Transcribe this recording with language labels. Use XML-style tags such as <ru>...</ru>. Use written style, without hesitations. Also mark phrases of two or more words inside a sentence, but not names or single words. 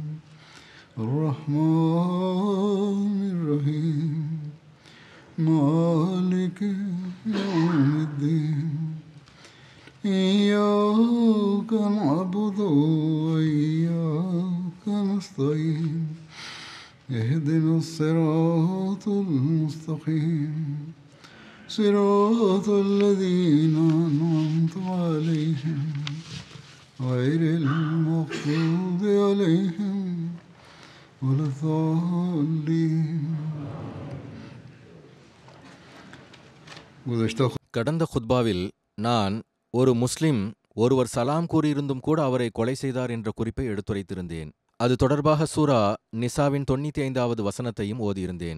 <ar>الرحمن الرحيم مالك يوم الدين إياك نعبد وإياك نستعين اهدنا الصراط المستقيم صراط الذين أنعمت عليهم غير المغضوب عليهم ولا الضالين.</ar> <ta>கடந்த குத்பாவில் நான் ஒரு முஸ்லிம் ஒருவர் சலாம் கூறியிருந்தும் கூட அவரை கொலை செய்தார் என்ற குறிப்பை எடுத்துரைத்திருந்தேன். அது தொடர்பாக சூரா நிசாவின் 95வது வசனத்தையும் ஓதியிருந்தேன்.</ta>